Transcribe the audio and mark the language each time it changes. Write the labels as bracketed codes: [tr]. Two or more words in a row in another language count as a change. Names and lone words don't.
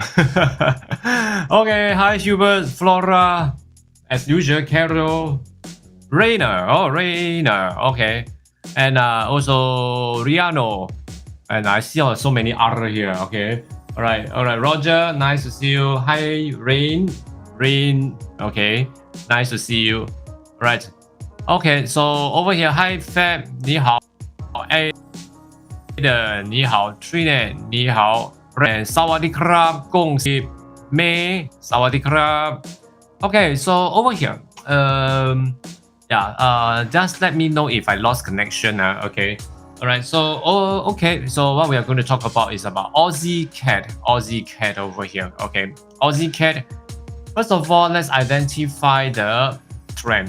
[en] Okay, hi Hubert, Flora, as usual, Carol, Rainer, oh Rainer, okay, and also Riano. And I see so many other here. Okay. All right. Roger, nice to see you. Hi, Rain. Okay. Nice to see you. All right. Okay. So over here, hi, Fab. [zh] 你好. Aiden. 你好. Trina. 你好. [th] And สวัสดีครับ. [zh] 恭喜 May. [th] สวัสดีครับ. [en] Okay. So over here, just let me know if I lost connection. Okay. Alright, so okay, so what we are going to talk about is about AUDNZD over here. Okay, AUDNZD. First of all, let's identify the trend.